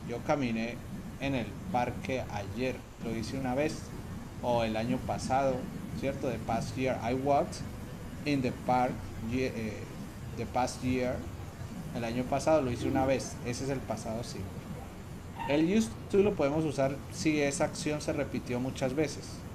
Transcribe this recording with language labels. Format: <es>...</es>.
<es>Yo caminé en el parque ayer, lo hice una vez. O el año pasado, ¿cierto?</es> <en>The past year. I walked in the park the past year.</en> <es>El año pasado lo hice una vez. Ese es el pasado simple. El used to lo podemos usar si esa acción se repitió muchas veces.</es>